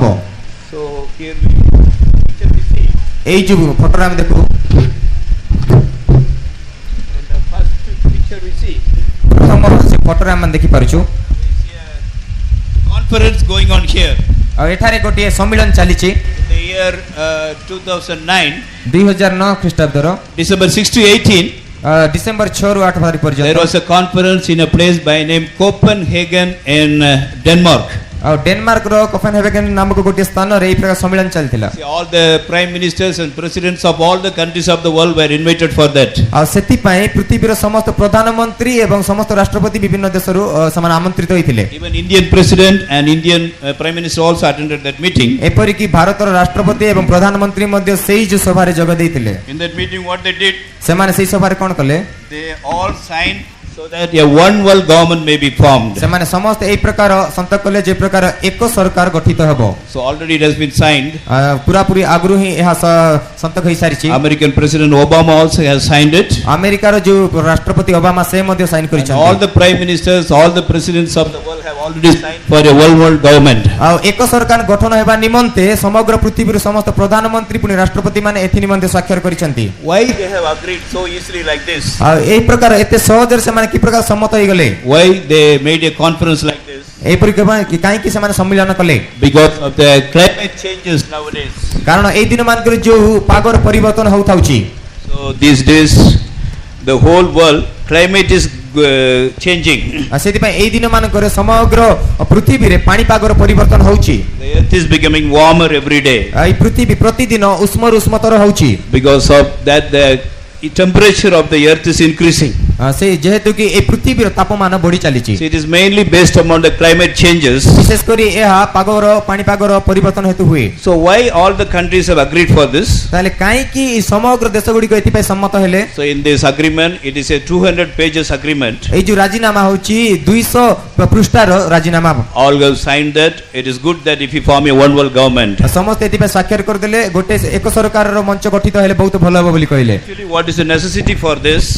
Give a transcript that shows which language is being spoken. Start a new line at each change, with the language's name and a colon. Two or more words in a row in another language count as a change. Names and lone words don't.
English: So here we see
Odia: ଏଇ ଯୋଉ ଫଟୋରେ ଆମେ ଦେଖୁ
English: in the first picture we see
Odia: ପ୍ରଥମ ସେ ଫଟୋରେ ଆମେ ଦେଖିପାରୁଛୁ।
English: conference going on here.
Odia: ଆଉ ଏଠାରେ ଗୋଟିଏ ସମ୍ମିଳନ ଚାଲିଛି।
English: In the year 2009,
Odia: 2009 ଖ୍ରୀଷ୍ଟାବ୍ଦର
English: December 6 to 18,
Odia: ଡିସେମ୍ବର 6 ରୁ 8 ତାରିଖ
English: there
Odia: ପର୍ଯ୍ୟନ୍ତ
English: was a conference in a place by name Copenhagen in Denmark.
Odia: ଆଉ ଡେନମାର୍କର କୋପେନହେଗେନ ନାମକ ଗୋଟିଏ ସ୍ଥାନରେ ଏହି ପ୍ରକାର ସମ୍ମିଳନ ଚାଲିଥିଲା।
English: See, all the prime ministers and presidents of all the countries of the world were invited for that.
Odia: ଆଉ ସେଥିପାଇଁ ପୃଥିବୀର ସମସ୍ତ ପ୍ରଧାନମନ୍ତ୍ରୀ ଏବଂ ସମସ୍ତ ରାଷ୍ଟ୍ରପତି ବିଭିନ୍ନ ଦେଶରୁ ସେମାନେ ଆମନ୍ତ୍ରିତ ହୋଇଥିଲେ।
English: Even Indian president and Indian prime minister also attended that meeting.
Odia: ଏପରିକି ଭାରତର ରାଷ୍ଟ୍ରପତି ଏବଂ ପ୍ରଧାନମନ୍ତ୍ରୀ ମଧ୍ୟ ସେଇ ଯୋଉ ସଭାରେ ଯୋଗ ଦେଇଥିଲେ।
English: In that meeting what they did,
Odia: ସେମାନେ ସେଇ ସଭାରେ କ'ଣ କଲେ?
English: they all signed so that a one world government may be formed.
Odia: ସେମାନେ ସମସ୍ତେ ଏହି ପ୍ରକାର ସନ୍ତକ କଲେ ଯେ ପ୍ରକାର ଏକ ସରକାର ଗଠିତ ହେବ।
English: So already it has been signed.
Odia: ପୁରାପୁରି ଆଗରୁ ହିଁ ଏହା ସନ୍ତକ ହୋଇସାରିଛି।
English: American President Obama also has signed it.
Odia: ଆମେରିକାର ଯୋଉ ରାଷ୍ଟ୍ରପତି ଓବାମା ସେ ମଧ୍ୟ ସାଇନ୍
English: And
Odia: କରିଛନ୍ତି।
English: all the prime ministers, all the presidents of the world have already signed for a one world government.
Odia: ଆଉ ଏକ ସରକାର ଗଠନ ହେବା ନିମନ୍ତେ ସମଗ୍ର ପୃଥିବୀର ସମସ୍ତ ପ୍ରଧାନମନ୍ତ୍ରୀ ପୁଣି ରାଷ୍ଟ୍ରପତି ମାନେ ଏଥି ନିମନ୍ତେ ସ୍ୱାକ୍ଷର କରିଛନ୍ତି।
English: Why they have agreed so easily like this?
Odia: ଆଉ ଏହି ପ୍ରକାର ଏତେ ସହଜରେ ସେମାନେ କି ପ୍ରକାର ସମ୍ମତ ହୋଇଗଲେ?
English: Why they made a conference like this?
Odia: ଏହିପରି କାହିଁକି ସେମାନେ ସମ୍ମିଳନ କଲେ?
English: Because of the climate changes nowadays.
Odia: କାରଣ ଏଇ ଦିନ ମାନଙ୍କରେ ଯୋଉ ପାଗର ପରିବର୍ତ୍ତନ ହଉଥାଉଛି।
English: So these days the whole world climate is changing.
Odia: ସେଥିପାଇଁ ଏଇ ଦିନ ମାନଙ୍କରେ ସମଗ୍ର ପୃଥିବୀରେ ପାଣିପାଗର ପରିବର୍ତ୍ତନ ହଉଛି।
English: The earth is becoming warmer every day.
Odia: ଏଇ ପୃଥିବୀ ପ୍ରତିଦିନ ଉଷ୍ମରୁ ଉଷ୍ମତର ହଉଛି।
English: Because of that the temperature of the earth is increasing.
Odia: ସେ ଯେହେତୁ କି ଏ ପୃଥିବୀର ତାପମାନ ବଢି ଚାଲିଛି।
English: So it is mainly based upon the climate changes.
Odia: ବିଶେଷ କରି ଏହା ପାଣିପାଗର ପରିବର୍ତ୍ତନ ହେତୁ ହୁଏ।
English: So why all the countries have agreed for this?
Odia: ତାହେଲେ କାହିଁକି ସମଗ୍ର ଦେଶ ଗୁଡ଼ିକ ଏଥିପାଇଁ ସମ୍ମତ ହେଲେ?
English: So in this agreement it is a 200 pages agreement.
Odia: ଏଇ ଯୋଉ ରାଜିନାମା ହଉଛି 200 ପୃଷ୍ଠାର ରାଜିନାମା।
English: All have signed that. It is good that if we form a one world government.
Odia: ସମସ୍ତେ ଏଥିପାଇଁ ସ୍ୱାକ୍ଷର କରିଦେଲେ ଗୋଟେ ଏକ ସରକାରର ମଞ୍ଚ ଗଠିତ ହେଲେ ବହୁତ ଭଲ ହେବ ବୋଲି କହିଲେ।
English: Actually what is the necessity for this?